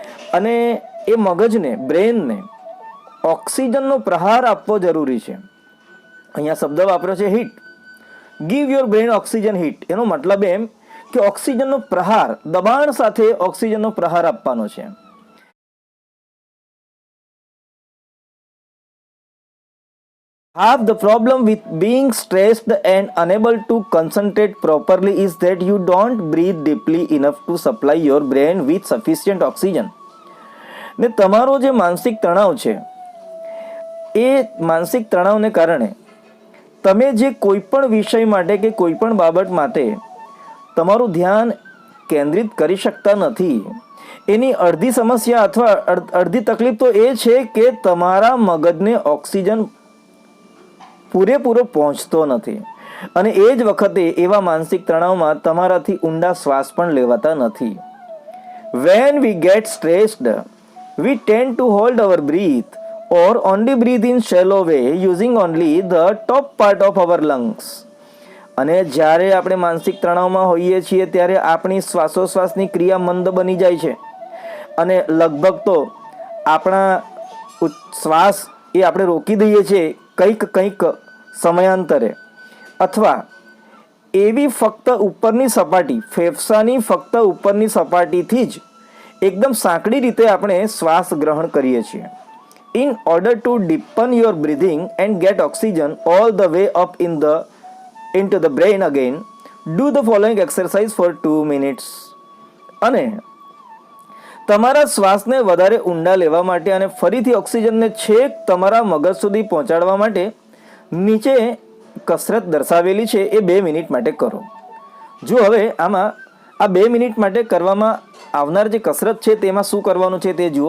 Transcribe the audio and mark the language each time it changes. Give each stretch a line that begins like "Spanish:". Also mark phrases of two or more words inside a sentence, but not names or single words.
Gujarati: અને એ મગજને, બ્રેનને ઓક્સિજનનો પ્રહાર આપવો જરૂરી છે. અહીંયા શબ્દ વાપર્યો છે હિટ.
English: give your brain oxygen hit.
Gujarati: એનો મતલબ એમ કે ઓક્સિજનનો પ્રહાર, દબાણ સાથે ઓક્સિજનનો પ્રહાર આપવાનો છે.
English: Half the problem with being stressed and unable to concentrate properly is that you don't breathe deeply enough to supply your brain with sufficient oxygen.
Gujarati: ને તમારો જે માનસિક તણાવ છે એ માનસિક તણાવને કારણે તમે જે કોઈ પણ વિષય માટે કે કોઈ પણ બાબત માટે તમારું ધ્યાન કેન્દ્રિત કરી શકતા નથી. એની અડધી સમસ્યા અથવા અડધી તકલીફ તો એ છે કે તમારા મગજને ઓક્સિજન પૂરેપૂરો પહોંચતો નથી, અને એ જ વખતે એવા માનસિક તણાવમાં તમારાથી ઊંડા શ્વાસ પણ લેવાતા નથી.
English: When we get stressed, we tend to hold our breath or only breathe in shallow way using only the top part of our lungs.
Gujarati: અને જ્યારે આપણે માનસિક તણાવમાં હોઈએ છીએ ત્યારે આપણી શ્વાસોશ્વાસની ક્રિયા મંદ બની જાય છે, અને લગભગ તો આપણા શ્વાસ એ આપણે રોકી દઈએ છીએ કંઈક સમયાંતરે, અથવા એવી ફક્ત ઉપરની સપાટી, ફેફસાની ફક્ત ઉપરની સપાટીથી જ એકદમ સાંકડી રીતે આપણે શ્વાસ ગ્રહણ કરીએ છીએ.
English: In order to deepen your breathing and get oxygen all the way up into the brain again, do the following exercise for 2 minutes.
Gujarati: અને તમારા શ્વાસને વધારે ઊંડા લેવા માટે અને ફરીથી ઓક્સિજનને છેક તમારા મગજ સુધી પહોંચાડવા માટે નીચે કસરત દર્શાવેલી છે એ 2 મિનિટ માટે કરો. જો હવે આમાં આ 2 મિનિટ માટે કરવામાં આવનાર જે કસરત છે તેમાં શું કરવાનું છે તે જુઓ.